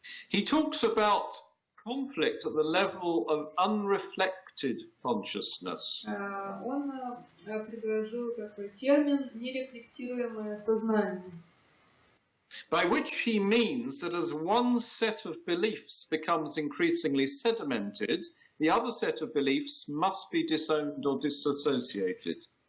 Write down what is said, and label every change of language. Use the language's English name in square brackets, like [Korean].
[English] He talks about conflict at the level of unreflected consciousness. [Russian] Он предложил такой термин «нерефлектируемое сознание». [English] By which he means that as one set of beliefs becomes increasingly sedimented, the other set of beliefs must be disowned or disassociated.